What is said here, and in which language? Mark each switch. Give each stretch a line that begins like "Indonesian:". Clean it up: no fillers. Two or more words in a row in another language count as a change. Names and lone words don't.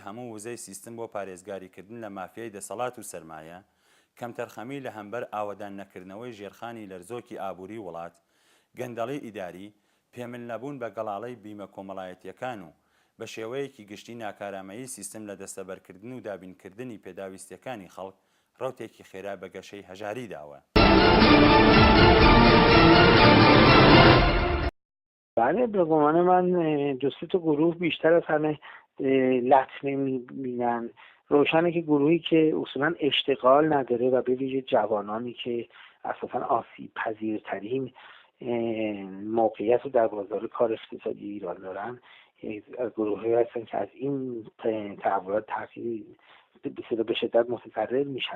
Central Kurdish: هەموو وزەی سیستم بۆ پارێزگاریکردن لە مافیای دەسەڵات و سەرمایە، کەم تەرخەمی لە هەمبەر ئاوەدان نەکردنەوەی ژێرخانی لەرزۆکی ئابووری وڵات، گەندەڵی ئیداری، پێمن نەبوون بە گەڵاڵەی بیمە کۆمەڵایەتیەکان و بە شێوەیەکی گشتی ناکارامەیی سیستم لە دەستەبەرکردن و دابینکردنی پێداویستیەکانی خەڵک ڕەوتێکی خێرا بە گەشەی هەژاری داوە.
Persian: بله، به گمان من دو سه تا گروه بیشتر از همه لطمه میبینن. روشنه که گروهی که اصولا اشتغال نداره و به ویژه جوانانی که اساسا آسیب پذیرترین موقعیت رو در بازار کار اقتصادی ایران دارن، از گروهی هستن که از این تحولات تغییر به شدت متضرر میشن.